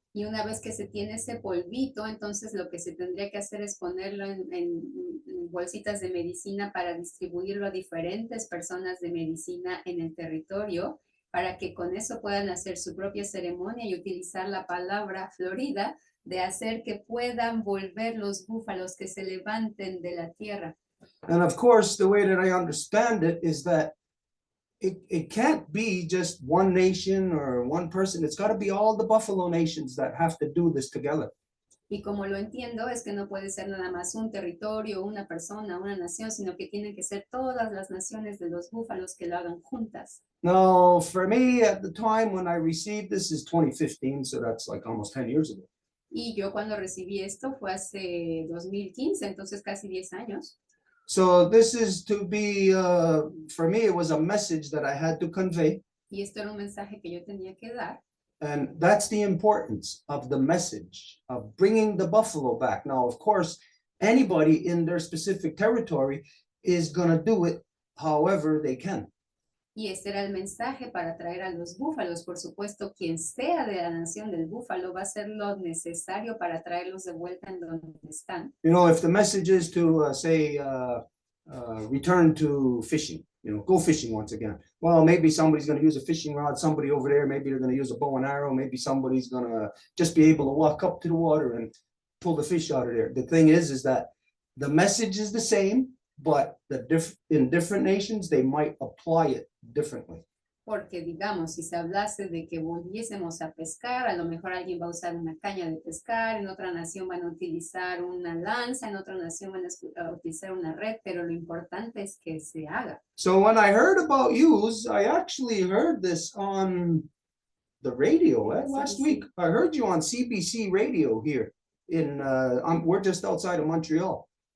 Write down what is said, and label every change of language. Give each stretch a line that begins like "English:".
Spanish: Y una vez que se tiene ese polvito, entonces lo que se tendría que hacer es ponerlo en bolsitas de medicina para distribuirlo a diferentes personas de medicina en el territorio, para que con eso puedan hacer su propia ceremonia y utilizar la palabra florida de hacer que puedan volver los búfalos, que se levanten de la tierra.
English: And of course, the way that I understand it is that it can't be just one nation or one person. It's got to be all the buffalo nations that have to do this together.
Spanish: Y como lo entiendo, es que no puede ser nada más un territorio, una persona, una nación, sino que tienen que ser todas las naciones de los búfalos que lo hagan juntas.
English: Now, for me, at the time when I received this is 2015, so that's like almost 10 years ago.
Spanish: Y yo cuando recibí esto fue hace 2015, entonces casi 10 años.
English: So this is to be, for me, it was a message that I had to convey.
Spanish: Y esto era un mensaje que yo tenía que dar.
English: And that's the importance of the message of bringing the buffalo back. Now, of course, anybody in their specific territory is going to do it however they can.
Spanish: Y este era el mensaje para traer a los búfalos. Por supuesto, quien sea de la nación del búfalo va a hacer lo necesario para traerlos de vuelta en donde están.
English: You know, if the message is to say, return to fishing, go fishing once again. Well, maybe somebody's going to use a fishing rod, somebody over there, maybe they're going to use a bow and arrow, maybe somebody's going to just be able to walk up to the water and pull the fish out of there. The thing is that the message is the same, but in different nations, they might apply it differently.
Spanish: Porque digamos, si se hablase de que volviésemos a pescar, a lo mejor alguien va a usar una caña de pescar, en otra nación van a utilizar una lanza, en otra nación van a utilizar una red, pero lo importante es que se haga.
English: So when I heard about yous, I actually heard this on the radio last week. I heard you on CBC radio here in, we're just outside of Montreal.